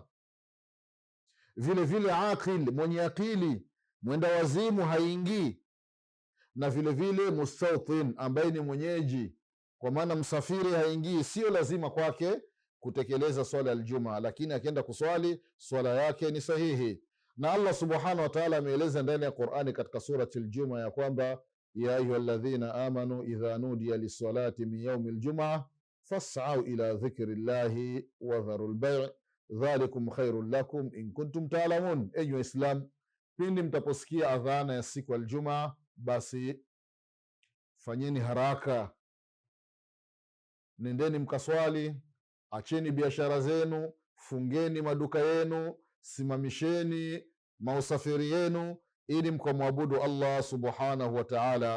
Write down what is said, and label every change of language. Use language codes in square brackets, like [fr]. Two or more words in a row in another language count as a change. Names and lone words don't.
[sw] Vile vile aqil, mwenye akili, mwenda wazimu haingii, na vile vile mustawtin, ambaye ni mwenyeji, kwa maana msafiri haingii, sio lazima kwake kutekeleza swala Aljumaa, lakini akienda kuswali swala yake ni sahihi. [ar] Na Allah سبحانه وتعالى [sw] ameeleza ndani ya Qur'ani katika surati Aljumaa ya kwamba [ar] يا أيها الذين آمنوا إذا نودي للصلاة من يوم الجمعة فاسعوا إلى ذكر الله وذروا البيع ذلكم خير لكم إن كنتم تعلمون. [sw] Enyi Waislamu, pindi mtaposikia adhana ya siku ya Aljumaa, basi fanyeni haraka, nendeni mkaswali, acheni biashara zenu, fungeni maduka yenu, simamisheni mausafiri yenu, ili mkamwabudu Allah [ar] سبحانه وتعالى.